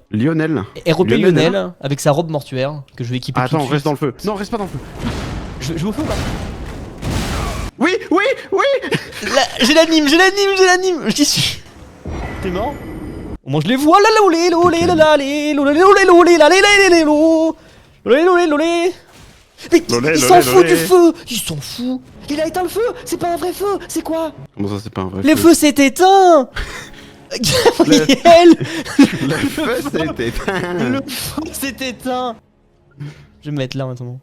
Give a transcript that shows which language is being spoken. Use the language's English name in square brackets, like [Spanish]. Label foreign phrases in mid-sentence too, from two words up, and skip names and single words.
[French] Lionel. ROP Lionel, Lionel, avec sa robe mortuaire que je vais équiper tout Attends, de suite. reste dans le feu. Non, reste pas dans le feu. Je vous fais ou pas? Oui. J'ai l'anime. Je t'y suis. T'es mort? Au moins je les vois. Là, lolé, lolé, là, là, lé, lolé, lolé, lolé, là, lé, lé, lé, lo. Lolé, lolé, lolé. Mais Lolé, il lolé, s'en fout lolé. du feu. Il s'en fout. Il a éteint le feu. C'est pas un vrai feu. C'est quoi? Comment ça, c'est pas un vrai Le feu feu s'est éteint. Gabriel. Le feu, c'était... Le feu s'est éteint. Je vais me mettre là maintenant.